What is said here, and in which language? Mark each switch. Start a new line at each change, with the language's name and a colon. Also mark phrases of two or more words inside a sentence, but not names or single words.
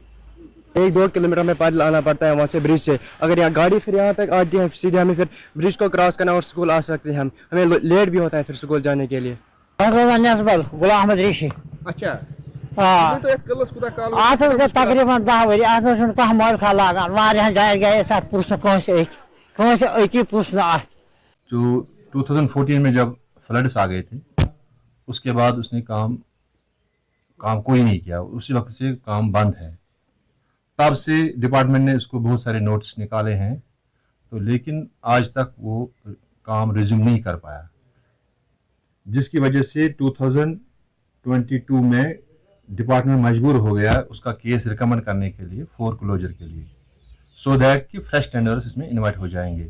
Hindi: 1-2 किलोमीटर हमें पैदल आना पड़ता है वहाँ से ब्रिज से। अगर यहाँ गाड़ी फिर यहाँ तक आती है सीधे हमें फिर ब्रिज को क्रॉस करना और स्कूल आ सकते हैं। हमें लेट भी होता है फिर स्कूल जाने के लिए।
Kashmiri: गुलाम अहमद ऋषि तकरीबन 10 वरी कह मोलखा लागान वारियान जायन गए
Hindi: जो 2014 में जब फ्लड्स आ गए थे उसके बाद उसने काम कोई नहीं किया, उसी वक्त से काम बंद है। तब से डिपार्टमेंट ने उसको बहुत सारे नोट्स निकाले हैं तो लेकिन आज तक वो काम रिज्यूम नहीं कर पाया, जिसकी वजह से 2022 में डिपार्टमेंट मजबूर हो गया उसका केस रिकमेंड करने के लिए फोर क्लोजर के लिए,
English: so that
Hindi: कि
English: fresh tenders
Hindi: इसमें इन्वाइट हो जाएंगे।